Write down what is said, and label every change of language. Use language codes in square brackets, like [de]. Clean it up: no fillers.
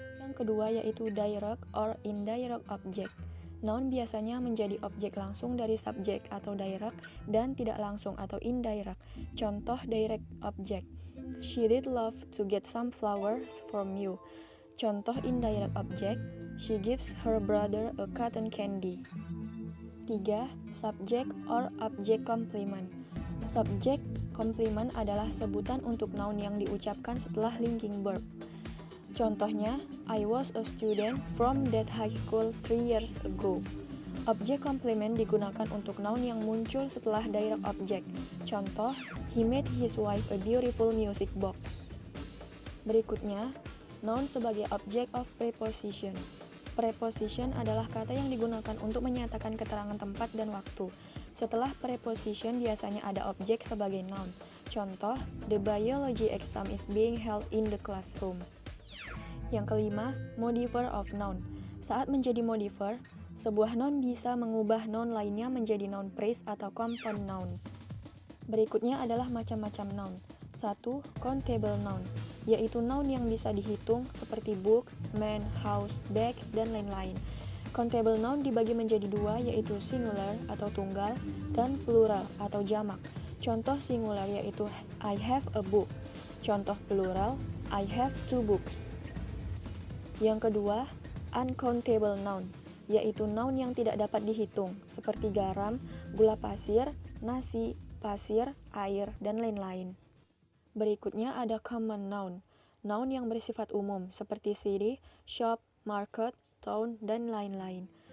[id] Yang kedua yaitu direct or indirect object. Noun biasanya menjadi objek langsung dari subjek atau direct dan tidak langsung atau indirect. Contoh [en] direct object, she did love to get some flowers from you. [id] Contoh [en] indirect object, she gives her brother a cotton candy. 3. Subject or object complement. [id] Subject complement adalah sebutan untuk noun yang diucapkan setelah linking verb. Contohnya, [en] I was a student from that high school 3 years ago. [id] Object complement digunakan untuk noun yang muncul setelah direct object. Contoh, [en] he made his wife a beautiful music box. [id] Berikutnya, noun sebagai object of preposition. Preposition adalah kata yang digunakan untuk menyatakan keterangan tempat dan waktu. Setelah preposition biasanya ada objek sebagai noun. Contoh, [en] the biology exam is being held in the classroom. [id] Yang kelima, [en] modifier of noun. [id] Saat menjadi modifier, sebuah noun bisa mengubah noun lainnya menjadi noun phrase atau compound noun. Berikutnya adalah macam-macam noun. 1. Countable noun, yaitu noun yang bisa dihitung seperti book, man, house, bag, dan lain-lain. Countable noun dibagi menjadi dua, yaitu singular atau tunggal dan plural atau jamak. Contoh singular yaitu [en] I have a book. [id] Contoh plural, [en] I have 2 books. [id] Yang kedua, uncountable noun, yaitu noun yang tidak dapat dihitung seperti garam, gula pasir, nasi, pasir, air, dan lain-lain. Berikutnya ada common noun, noun yang bersifat umum seperti city, shop, market, town, dan lain-lain.